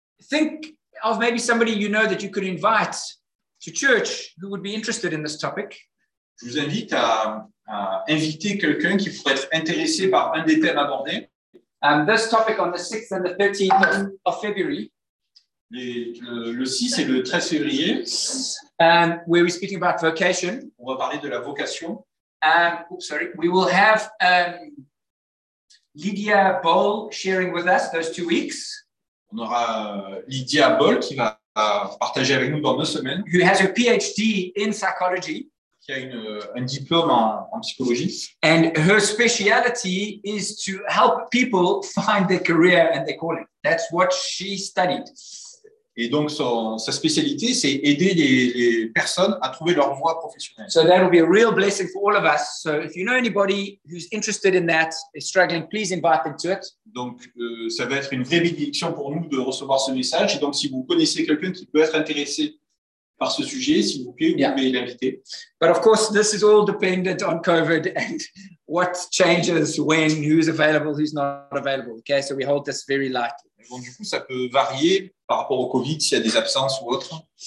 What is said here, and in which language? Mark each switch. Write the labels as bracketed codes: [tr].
[en] Think of maybe somebody you know that you could invite to church who would be interested in this topic. [fr] Je vous invite à inviter quelqu'un qui pourrait être intéressé par un des thèmes abordés. [en] This topic on the 6th and the 13th of February. [fr] Le 6 et le 13 février. [en] Where we're speaking about vocation. [fr] On va parler de la vocation. [en] We will have Lydia Boll sharing with us those 2 weeks. [fr] On aura Lydia Boll qui va partager avec nous dans 2 semaines. [en] Who has a PhD in psychology. [fr] Qui a un diplôme en psychologie. [en] And her speciality is to help people find their career and their calling. That's what she studied. [fr] Et donc, sa spécialité, c'est aider les personnes à trouver leur voie professionnelle. [en] So that will be a real blessing for all of us. So if you know anybody who's interested in that, is struggling, please invite them to it. [fr] Donc, ça va être une vraie bénédiction pour nous de recevoir ce message. Et donc, si vous connaissez quelqu'un qui peut être intéressé par ce sujet, s'il vous plaît, vous pouvez l'inviter. [en] But of course, this is all dependent on COVID and what changes when, who's available, who's not available. Okay, so we hold this very lightly. [fr] Bon, du coup, ça peut varier par rapport au COVID, s'il y a des absences ou autre.